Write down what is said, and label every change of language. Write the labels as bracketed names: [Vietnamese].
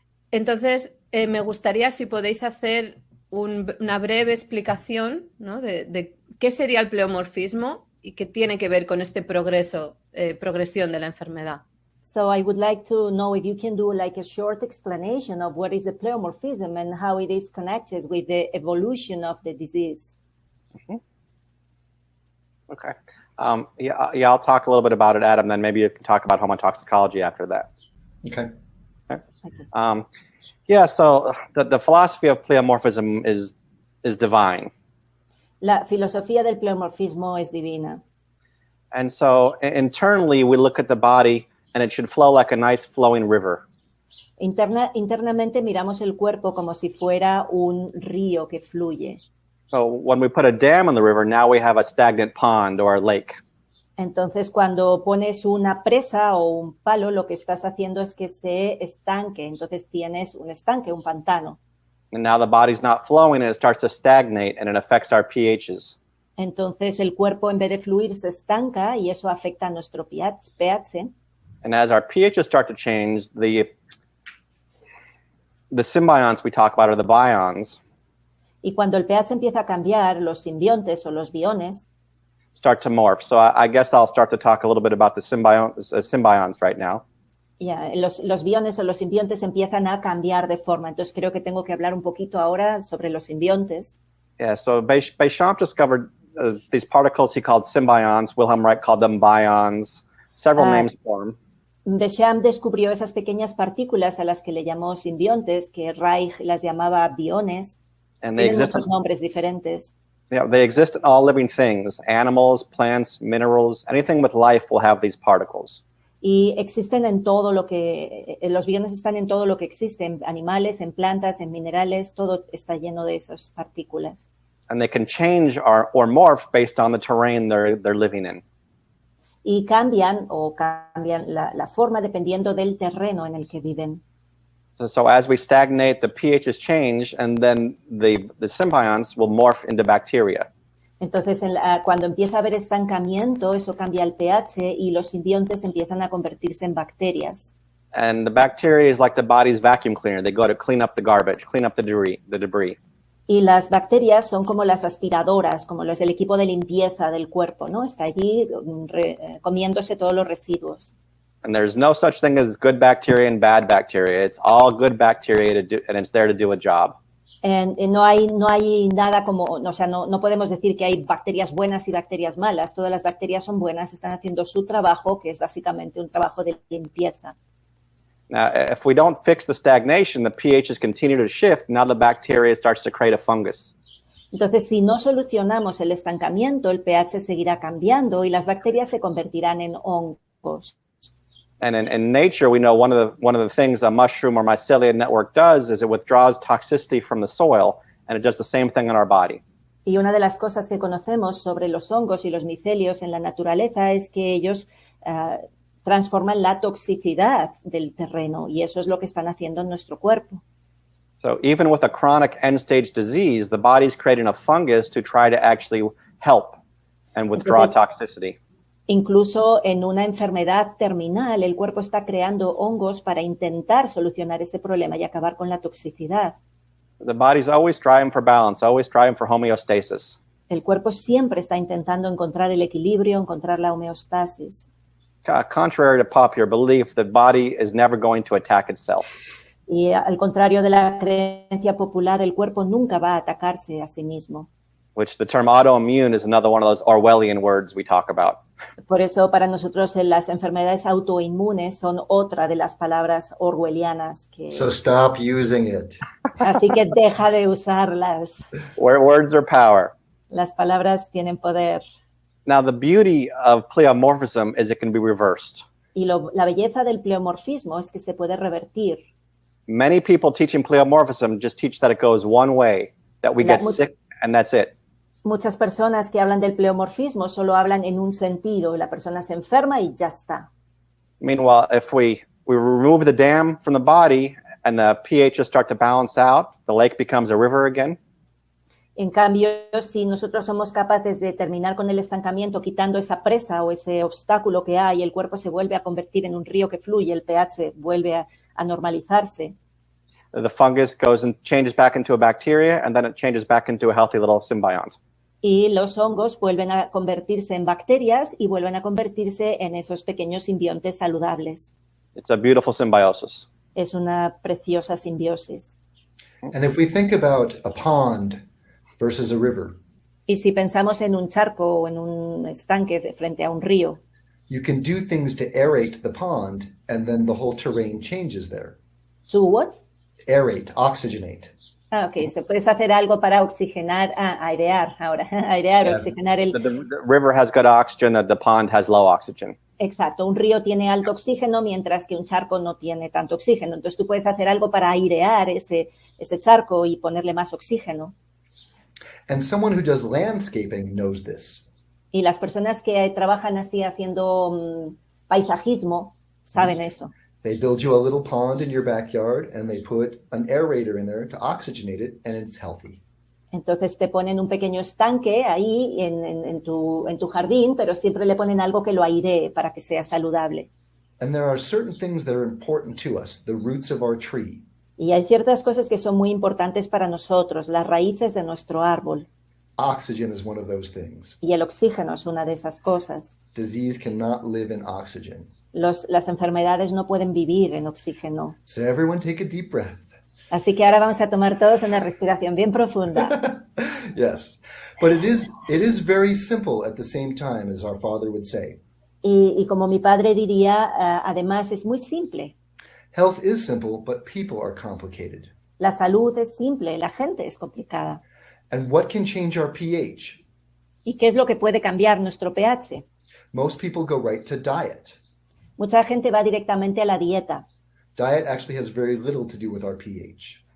[Spanish] Entonces, me gustaría si podéis hacer una breve explicación, ¿no? de qué sería el pleomorfismo y qué tiene que ver con este progresión de la enfermedad. [English] So I would like to know if you can do like a short explanation of what is the pleomorphism and how it is connected with the evolution of the disease. Mm-hmm. Okay. Yeah, I'll talk a little bit about it, Adam, then maybe you can talk about homotoxicology after that. Okay. Yeah, so the philosophy of pleomorphism is divine. [Spanish] La filosofía del pleomorfismo es divina. [English] And so internally we look at the body and it should flow like a nice flowing river. [Spanish] Internamente miramos el cuerpo como si fuera un río que fluye. [English] So when we put a dam in the river, now we have a stagnant pond or a lake. [Spanish] Entonces, cuando pones una presa o un palo, lo que estás haciendo es que se estanque. Entonces tienes un estanque, un pantano. [English] And now the body's not flowing and it starts to stagnate and it affects our pHs. [Spanish] Entonces el cuerpo en vez de fluir se estanca y eso afecta a nuestro pH. [English] And as our pHs start to change, the symbionts we talk about are the bions. [Spanish] Y cuando el pH empieza a cambiar, los simbiontes o los biones [English] start to morph. So I guess I'll start to talk a little bit about the symbionts right now. Yeah, [Spanish] los biones o los simbiontes empiezan a cambiar de forma. Entonces creo que tengo que hablar un poquito ahora sobre los simbiontes. [English] Yeah, so Béchamp discovered these particles he called symbionts. Wilhelm Reich called them bions. Several names for them. [Spanish] Béchamp descubrió esas pequeñas partículas a las que le llamó simbiontes, que Reich las llamaba biones. [English] And they [Spanish] Tienen muchos nombres diferentes. [English] Yeah, they exist in all living things. Animals, plants, minerals, anything with life will have these particles. [Spanish] Y existen en todo lo que, los biones están en todo lo que existe, en animales, en plantas, en minerales, todo está lleno de esas partículas. [English] And they can change or morph based on the terrain they're living in. [Spanish] Y cambian la forma dependiendo del terreno en el que viven. [English] So as we stagnate, the pHs change, and then the symbionts will morph into bacteria. [Spanish] Entonces, cuando empieza a haber estancamiento, eso cambia el pH y los simbiontes empiezan a convertirse en bacterias. [English] And the bacteria is like the body's vacuum cleaner. They go to clean up the garbage, clean up the debris. [Spanish] Y las bacterias son como las aspiradoras, como el equipo de limpieza del cuerpo, ¿no? Está allí comiéndose todos los residuos. [English] And there's no such thing as good bacteria and bad bacteria. It's all good bacteria and it's there to do a job. [Spanish] No hay nada como, o sea, no podemos decir que hay bacterias buenas y bacterias malas. Todas las bacterias son buenas, están haciendo su trabajo, que es básicamente un trabajo de limpieza. [English] Now, if we don't fix the stagnation, the pHs continue to shift. Now the bacteria starts to create a fungus. [Spanish] Entonces, si no solucionamos el estancamiento, el pH seguirá cambiando y las bacterias se convertirán en hongos. [English] And in nature, we know one of the things a mushroom or mycelium network does is it withdraws toxicity from the soil, and it does the same thing in our body. [Spanish] Y una de las cosas que conocemos sobre los hongos y los micelios en la naturaleza es que ellos transforman la toxicidad del terreno y eso es lo que están haciendo en nuestro cuerpo. [English] So even with a chronic end-stage disease, the body's creating a fungus to try to actually help and withdraw toxicity. [Spanish] Incluso en una enfermedad terminal, el cuerpo está creando hongos para intentar solucionar ese problema y acabar con la toxicidad. [English] The body's always striving for balance, always striving for homeostasis. [Spanish] El cuerpo siempre está intentando encontrar el equilibrio, encontrar la homeostasis. [English] Contrary to popular belief, the body is never going to attack itself. [Spanish] Y al contrario de la creencia popular, el cuerpo nunca va a atacarse a sí mismo. [English] Which the term autoimmune is another one of those Orwellian words we talk about. [Spanish] Por eso para nosotros las enfermedades autoinmunes son otra de las palabras orwellianas que... [English] So stop using it. [Spanish] Así que deja de usarlas. [English] Where words are power. [Spanish] Las palabras tienen poder. [English] Now the beauty of pleomorphism is it can be reversed. [Spanish] Y la belleza del pleomorfismo es que se puede revertir. [English] Many people teaching pleomorphism just teach that it goes one way, that we get sick and that's it. [Spanish] Muchas personas que hablan del pleomorfismo solo hablan en un sentido, la persona se enferma y ya está. [English] Meanwhile, if we remove the dam from the body and the pHs start to balance out, the lake becomes a river again. [Spanish] En cambio, si nosotros somos capaces de terminar con el estancamiento, quitando esa presa o ese obstáculo que hay, el cuerpo se vuelve a convertir en un río que fluye, el pH vuelve a normalizarse. [English] The fungus goes and changes back into a bacteria, and then it changes back into a healthy little symbiont. [Spanish] Y los hongos vuelven a convertirse en bacterias y vuelven a convertirse en esos pequeños simbiontes saludables. [English] It's a beautiful symbiosis. [Spanish] Es una preciosa simbiosis. [English] And if we think about a pond versus a river, [Spanish] y si pensamos en un charco o en un estanque frente a un río, [English] you can do things to aerate the pond, and then the whole terrain changes there. To what? Aerate, oxygenate. [Spanish] Ok, se puede hacer algo para oxigenar, airear ahora, airear, [English] Yeah, [Spanish] oxigenar el... [English] The river has good oxygen, the pond has low oxygen. [Spanish] Exacto, un río tiene alto oxígeno mientras que un charco no tiene tanto oxígeno. Entonces tú puedes hacer algo para airear ese charco y ponerle más oxígeno. [English] And someone who does landscaping knows this. [Spanish] Y las personas que trabajan así haciendo paisajismo saben eso. [English] They build you a little pond in your backyard and they put an aerator in there to oxygenate it, and it's healthy. [Spanish] Entonces te ponen un pequeño estanque ahí en tu jardín, pero siempre le ponen algo que lo airee para que sea saludable. [English] And there are certain things that are important to us, the roots of our tree. [Spanish] Y hay ciertas cosas que son muy importantes para nosotros, las raíces de nuestro árbol. [English] Oxygen is one of those things. [Spanish] Y el oxígeno es una de esas cosas. [English] Disease cannot live in oxygen. [Spanish] Las enfermedades no pueden vivir en oxígeno. [English] So everyone take a deep breath. [Spanish] Así que ahora vamos a tomar todos una respiración bien profunda. [English] Yes, but it is very simple at the same time, as our father would say. [Spanish] Y como mi padre diría, además es muy simple. [English] Health is simple, but people are complicated. [Spanish] La salud es simple, la gente es complicada. [English] And what can change our pH? [Spanish] ¿Y qué es lo que puede cambiar nuestro pH? [English] Most people go right to diet. [Spanish] Mucha gente va directamente a la dieta. [English] Diet actually has very little to do with our pH.